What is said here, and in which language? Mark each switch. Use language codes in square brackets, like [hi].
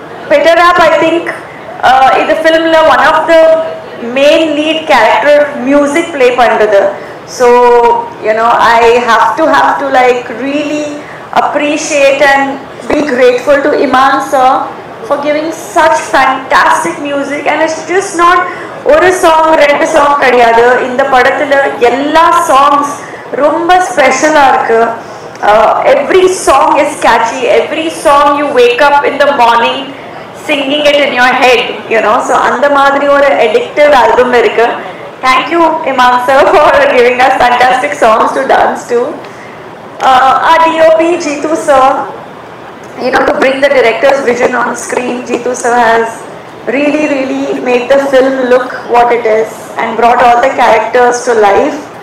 [en] Peter App, I think in the film one of the main lead character music play [ta] pandrathu. [en] So you know, I have to like really appreciate and be grateful to Iman sir for giving such fantastic music, and it's just not [ta] ஒரு song ரெண்டு song கிடையாது. இந்த படத்துல எல்லா songs ரொம்ப ஸ்பெஷலா இருக்கு. [en] Every song is catchy. Every song you wake up in the morning singing it in your head, you know. [ta] So அந்த மாதிரி ஒரு addictive album இருக்கு. [en] Thank you Imam sir for giving us fantastic songs to dance to. Our DOP Jeetu sir, you know, to bring the director's vision on screen, Jeetu sir has really made the film look what it is and brought all the characters to life.